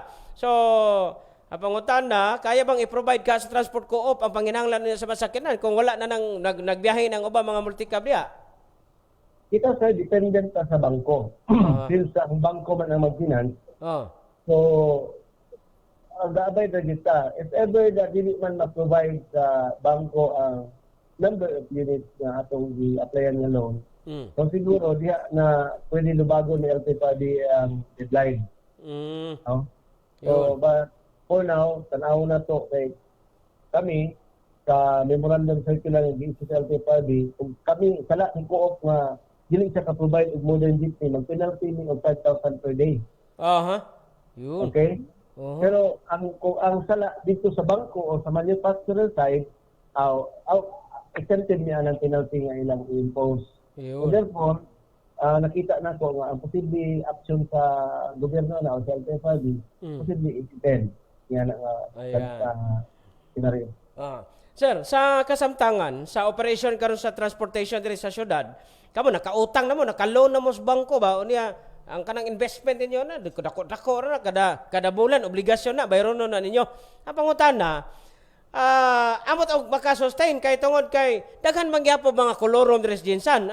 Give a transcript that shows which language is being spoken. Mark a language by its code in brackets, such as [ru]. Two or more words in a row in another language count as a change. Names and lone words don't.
[ceb] So, ang pangutan na, kaya bang i-provide ka sa transport co-op ang panginahanglan nila sa masakyanan kung wala na nang nagbiyahe ng ubang mga multicab diha? Kita sa dependent ka sa bangko. Since ang bangko man ang mag-finance. So, ang gaabay na kita, [en] if ever [ceb] na dili man ma-provide sa bangko ang [en] number of units [ceb] na atong i-applyan nga loan, so siguro diha na pwede lubago ni LTFRB ang deadline. [en] So, but for now, [ceb] tanaw na to kay kami sa [en] memorandum circular [ceb] ng LTFRB, kung kami sala ni co-op nga dili siya ka-provide og [en] modern jeepney, [ceb] mag-penalty ni og 5,000 [en] per day. [tl] Yun. [ceb] Okay? Pero ang sala dito sa bangko o sa manufacturer side, exempted niya ng penalty nga ilang i-impose. [en] So therefore, [ceb] nakita na ko nga ang posible action sa gobyerno na o sa LTFRB, posible i-depend. [tl] Yan ang scenario. [ceb] Sir, sa kasamtangan, sa operation karon sa transportation diri sa syudad, kamo nakautang na mo, naka-loan na mo sa bangko ba? Unya, ang kanang investment ninyo na, dako na, kada bulan, obligasyon na, bayron na ninyo. Ang pangutan na, amot og makasustain kay tungod kay daghan mangyapo mga kolorom diri sa Jensan.